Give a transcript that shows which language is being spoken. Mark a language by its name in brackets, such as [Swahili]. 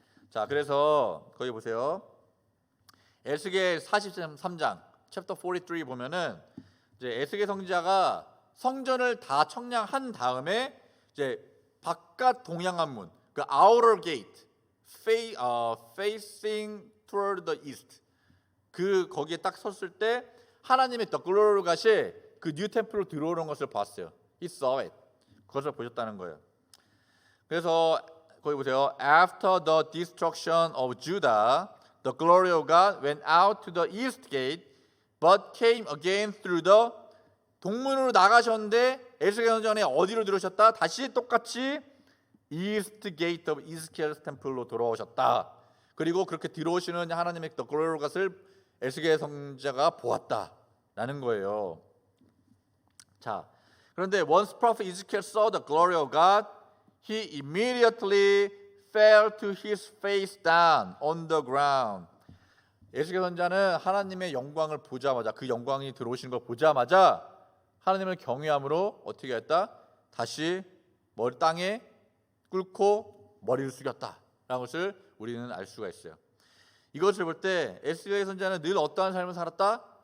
[Korean] 자, 그래서 거기 보세요. 에스겔 43장 챕터 43 보면은 이제 에스겔 선지자가 성전을 다 청량한 다음에 이제 바깥 동양한 문, 그 [English] outer gate, facing toward the east, [Korean] 그 거기에 딱 섰을 때 하나님의 [English] the glory [Korean] 같이 그 뉴 템플로 들어오는 것을 봤어요. [English] He saw it. [Korean] 그것을 보셨다는 거예요. 그래서 거기 보세요. [English] After the destruction of Judah, the glory of God went out to the east gate, but came again through the [Korean] 동문으로 나가셨는데 에스겔 선지자는 어디로 들어오셨다? 다시 똑같이 [English] east gate of Ezekiel's temple [Korean] 로 돌아오셨다. 그리고 그렇게 들어오시는 하나님의 [English] the glory of God [Korean] 을 에스겔 선지자가 보았다라는 거예요. 자, 그런데 [English] once prophet Ezekiel saw the glory of God, he immediately fell to his face down on the ground. [Korean] 에스겔 선지자는 하나님의 영광을 보자마자, 그 영광이 들어오시는 걸 보자마자 하나님을 경외함으로 어떻게 했다? 다시 머리 땅에 꿇고 머리를 숙였다라는 것을 우리는 알 수가 있어요. 이것을 볼 때 에스겔 선지자는 늘 어떠한 삶을 살았다?